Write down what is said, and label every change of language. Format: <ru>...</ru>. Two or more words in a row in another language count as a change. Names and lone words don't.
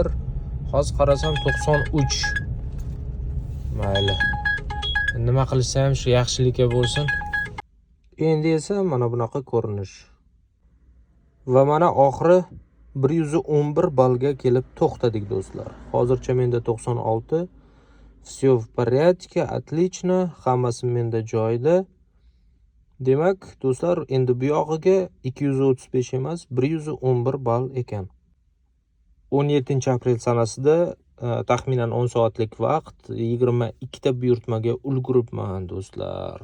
<uz>Hozir qarasam 93. Mayli. Nima qilsam shu yaxshilikka bo'lsin. Endi esa mana bunaqa ko'rinish. Va mana oxiri 111 ballga kelib to'xtadik do'stlar. Hozircha menda 96.</uz> <ru>Всё в порядке, отлично,</ru> <uz>hammasi menda joyida. Demak, do'stlar, endi bu yog'iga 235 emas, 111 ball ekan. 17-aprel sanasida taxminan 10 soatlik vaqt 22 ta buyurtmaga ulguribman do'stlar.</uz>